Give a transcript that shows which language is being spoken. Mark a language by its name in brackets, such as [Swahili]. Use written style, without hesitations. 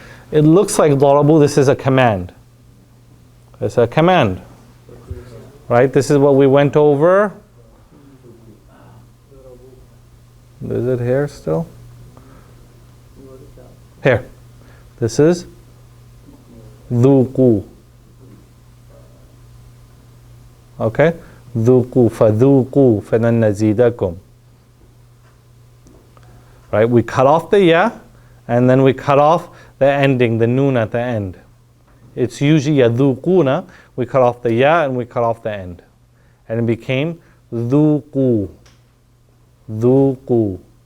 [English] It looks like [Arabic] ضربوا, [English] this is a command. It's a command. Right? This is what we went over. Is it here still? Here. This is ذوقوا. Okay? [Arabic] ذوقوا فذوقوا فلن نزيدكم. [English] Right? We cut off the ya and then we cut off the ending, the noon at the end. It's usually يذوقون. We cut off the ya and we cut off the end. And it became ذوقوا. [Arabic] ذوقوا.